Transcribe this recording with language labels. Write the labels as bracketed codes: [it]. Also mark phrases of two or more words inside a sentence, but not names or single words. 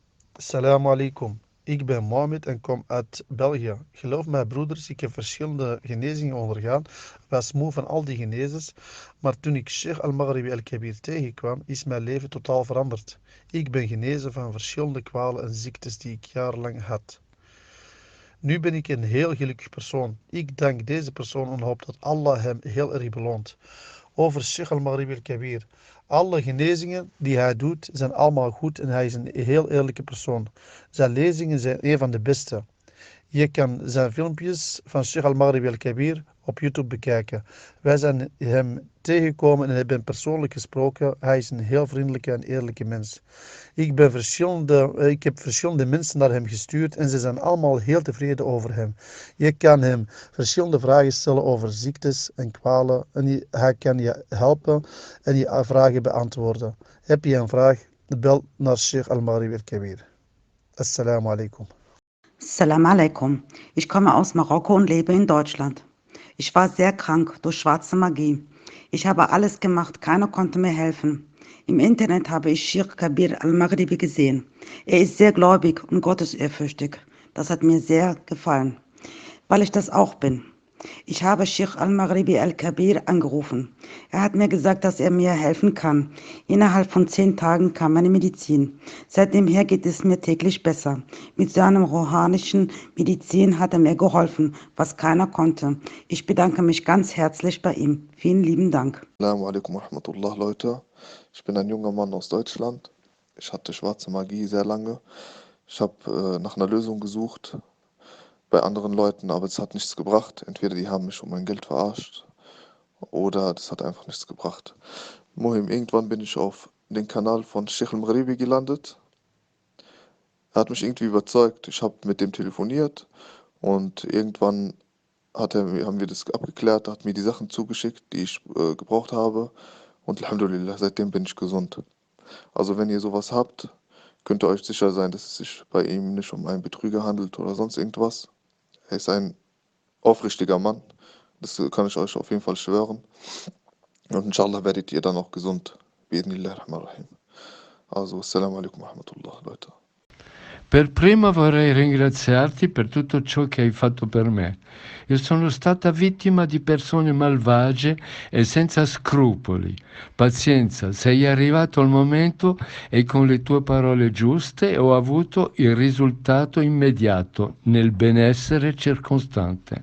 [ar] السلام عليكم. [nl] Ik ben Mohammed en kom uit België. Geloof mij, broeders, ik heb verschillende genezingen ondergaan. Was moe van al die genezes. Maar toen ik Sheikh al-Maghribi al-Kabir tegenkwam, is mijn leven totaal veranderd. Ik ben genezen van verschillende kwalen en ziektes die ik jarenlang had. Nu ben ik een heel gelukkig persoon. Ik dank deze persoon en hoop dat Allah hem heel erg beloont. Over Sheikh al-Maghribi al-Kabir. Alle genezingen die hij doet zijn allemaal goed en hij is een heel eerlijke persoon. Zijn lezingen zijn een van de beste. Je kan zijn filmpjes van Sheikh al-Maghribi al-Kabir op YouTube bekijken. Wij zijn hem tegengekomen en hebben hem persoonlijk gesproken. Hij is een heel vriendelijke en eerlijke mens. Ik heb verschillende mensen naar hem gestuurd en ze zijn allemaal heel tevreden over hem. Je kan hem verschillende vragen stellen over ziektes en kwalen en hij kan je helpen en je vragen beantwoorden. Heb je een vraag? Bel naar Sheikh al-Maghribi al-Kabir. [ar] السلام عليكم. سلام عليكم. [de] Ich komme aus Marokko und lebe in Deutschland. Ich war sehr krank durch schwarze Magie. Ich habe alles gemacht, keiner konnte mir helfen. Im Internet habe ich Sheikh Kabir al-Maghribi gesehen. Er ist sehr gläubig und gottesehrfürchtig. Das hat mir sehr gefallen, weil ich das auch bin. Ich habe Sheikh al-Maghribi al-Kabir angerufen. Er hat mir gesagt, dass er mir helfen kann. Innerhalb von 10 Tagen kam meine Medizin. Seitdem her geht es mir täglich besser. Mit seinem rohanischen Medizin hat er mir geholfen, was keiner konnte. Ich bedanke mich ganz herzlich bei ihm. Vielen lieben Dank. [ar] السلام عليكم ورحمة الله, [de] Leute. Ich bin ein junger Mann aus Deutschland. Ich hatte schwarze Magie sehr lange. Ich habe nach einer Lösung gesucht bei anderen Leuten, aber es hat nichts gebracht. Entweder die haben mich um mein Geld verarscht oder das hat einfach nichts gebracht. Mohim, irgendwann bin ich auf den Kanal von Sheikh al-Maghribi gelandet. Er hat mich irgendwie überzeugt. Ich habe mit dem telefoniert und irgendwann haben wir das abgeklärt, hat mir die Sachen zugeschickt, die ich gebraucht habe. Und Alhamdulillah, seitdem bin ich gesund. Also wenn ihr sowas habt, könnt ihr euch sicher sein, dass es sich bei ihm nicht um einen Betrüger handelt oder sonst irgendwas. Er ist ein aufrichtiger Mann. Das kann ich euch auf jeden Fall schwören. Und inshallah werdet ihr dann auch gesund. [ar] بإذن الله رحمن رحيم. Also, السلام عليكم ورحمة الله, [de] Leute. [it] Per prima vorrei ringraziarti per tutto ciò che hai fatto per me. Io sono stata vittima di persone malvagie e senza scrupoli. Pazienza, sei arrivato al momento e con le tue parole giuste ho avuto il risultato immediato nel benessere circostante.